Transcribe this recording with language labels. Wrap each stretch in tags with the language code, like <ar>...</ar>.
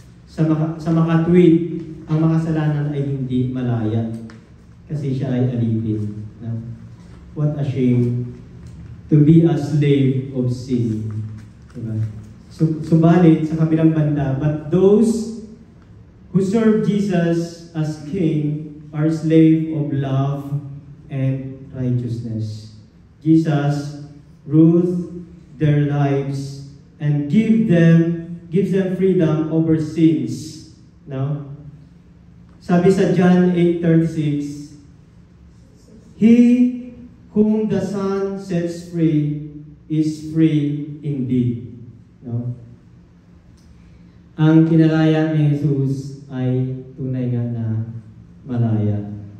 <tl>Sa makatwid, ang makasalanan ay hindi malaya kasi siya ay alipin. No?</tl> <en>What a shame to be a slave of sin.</en> <tl>Diba? Subalit, sa kabilang banda,</tl> <en>but those who serve Jesus as King are slave of love and righteousness. Jesus rules their lives and gives them freedom over sins. No?</en> <tl>Sabi sa</tl> <en>John 8:36, He whom the Son sets free is free indeed. No?</en> <tl>Ang kinalaya ni Jesus ay tunay nga na malaya.</tl>